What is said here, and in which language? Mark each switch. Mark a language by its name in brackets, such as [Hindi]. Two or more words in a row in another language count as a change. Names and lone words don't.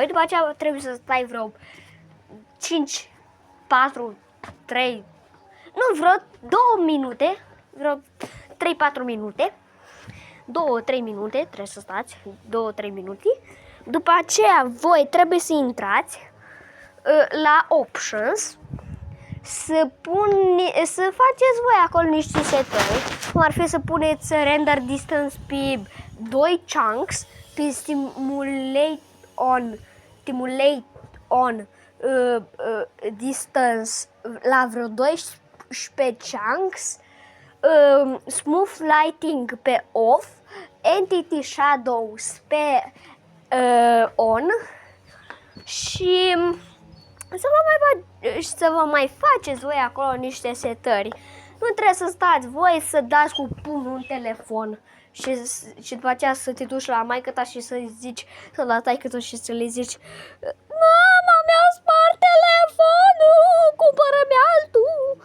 [Romanian] După aceea trebuie să stai vreo 5, 4, 3, vreo 2 minute, vreo 3-4 minute, 2-3 minute, trebuie să stați, 2-3 minute. După aceea voi trebuie să intrați la Options, să faceți voi acolo niște setări, cum ar fi să puneți [English] render distance [Romanian] pe 2 chunks, pe stimulate [English] on distance [Romanian] la vreo 12 chunks, [English] smooth lighting [Romanian] pe off, [English] entity shadows [Romanian] pe on și să vă mai faceți voi acolo niște setări. Nu trebuie să stați voi să dați cu pumnul în telefon și după aceea să te duci la maică-ta și să-i zici, să la taică-ta și să le zici: mama, mi-a spart telefonul, cumpără-mi altul.